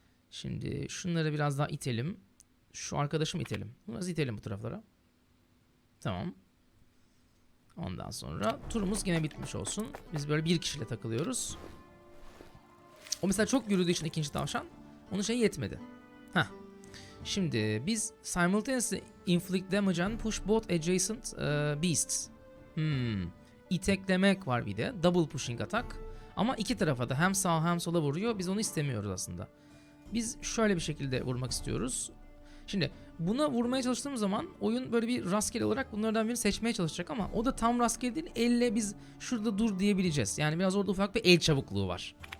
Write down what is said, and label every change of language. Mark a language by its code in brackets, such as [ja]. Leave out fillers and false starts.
[tr] Şimdi şunları biraz daha itelim. Şu arkadaşımı itelim. Biraz itelim bu taraflara. Tamam. Ondan sonra turumuz yine bitmiş olsun. Biz böyle bir kişiyle takılıyoruz. O mesela çok yürüdüğü için ikinci tavşan onun şeyi yetmedi. Heh. Şimdi biz [en] simultaneously inflict damage and push both adjacent beasts. [tr] İteklemek var bir de. Double pushing atak. Ama iki tarafa da hem sağa hem sola vuruyor. Biz onu istemiyoruz aslında. Biz şöyle bir şekilde vurmak istiyoruz. Şimdi buna vurmaya çalıştığımız zaman oyun böyle bir rastgele olarak bunlardan birini seçmeye çalışacak ama o da tam rastgele değil. Elle biz şurada dur diyebileceğiz. Yani biraz orada ufak bir el çabukluğu var.